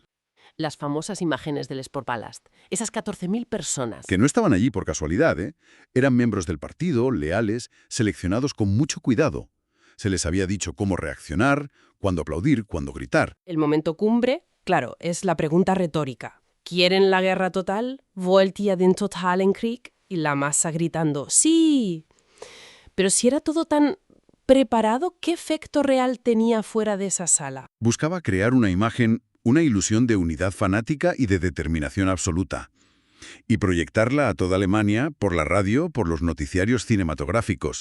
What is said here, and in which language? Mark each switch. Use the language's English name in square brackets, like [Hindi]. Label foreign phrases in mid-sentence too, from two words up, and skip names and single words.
[Spanish] Las famosas imágenes del Sport Palace, esas 14.000 personas. Que no estaban allí por casualidad, ¿eh? Eran miembros del partido, leales, seleccionados con mucho cuidado. Se les había dicho cómo reaccionar, cuándo aplaudir, cuándo gritar. El momento cumbre, claro, es la pregunta retórica. ¿Quieren la guerra total? [German] ¿Wollt ihr den totalen Krieg? [Spanish] Y la masa gritando, ¡sí! Pero si era todo tan preparado, ¿qué efecto real tenía fuera de esa sala? Buscaba crear una imagen, una ilusión de unidad fanática y de determinación absoluta. Y proyectarla a toda Alemania por la radio, por los noticiarios cinematográficos.